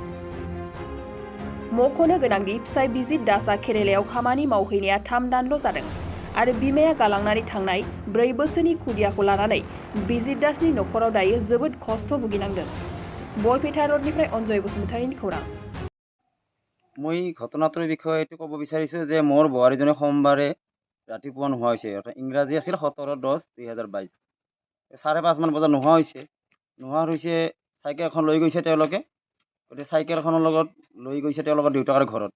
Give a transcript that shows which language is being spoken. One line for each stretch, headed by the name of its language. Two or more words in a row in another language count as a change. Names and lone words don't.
Bodo: मख'नो गोनांदि फिसाय बिजित दासआ केरेलायाव खामानि मावहैनाया 3 दानल' जादों आरो बिमाया गालांनानै थांनाय 4 बोसोरनि खुदियाखौ लानानै बिजित दासनि नखराव दायो जोबोद खस्थ' भुगिनांदों। बरपेटा रडनिफ्राय अनजय बसुमतारीनि खौरां।
Assamese: মই ঘটনাটোৰ বিষয়ে এইটো ক'ব বিচাৰিছোঁ যে মোৰ বোৱাৰীজনী সোমবাৰে ৰাতিপুৱা নোহোৱা হৈছে। ইংৰাজী আছিল 17/10/2022। 5:30 মান বজাত নোহোৱা হৈছে। চাইকেল এখন লৈ গৈছে তেওঁলোকে। গতিকে চাইকেলখনৰ লগত লৈ গৈছে তেওঁলোকৰ দেউতাকৰ ঘৰত।